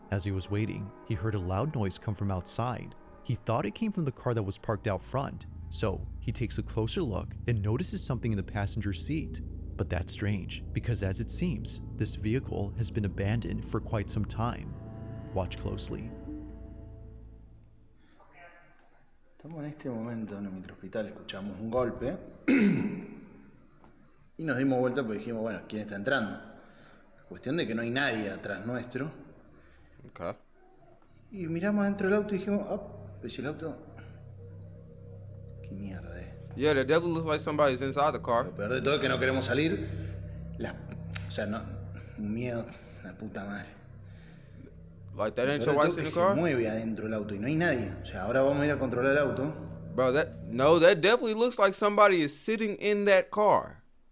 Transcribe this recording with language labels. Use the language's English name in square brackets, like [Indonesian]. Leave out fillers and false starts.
[English] As he was waiting, he heard a loud noise come from outside. He thought it came from the car that was parked out front, so he takes a closer look and notices something in the passenger seat. But that's strange, because as it seems, this vehicle has been abandoned for quite some time. Watch closely. [Spanish] Estamos en este momento en el microhospital, escuchamos un golpe y nos dimos vuelta porque dijimos, bueno, ¿quién está entrando? Cuestión de que no hay nadie atrás nuestro. [English] Okay. [Spanish] Y miramos dentro del auto y dijimos, pues el auto, ¿qué mierda es? [English] Yeah, that definitely looks like somebody's inside the car. [Spanish] Lo peor de todo es que no queremos salir. O sea, no, un miedo, la puta madre. [English] Like that ain't your wife's in the car? [Spanish] Se mueve adentro del auto y no hay nadie. O sea, ahora vamos a ir a controlar el auto. [English] Bro, that definitely looks like somebody is sitting in that car.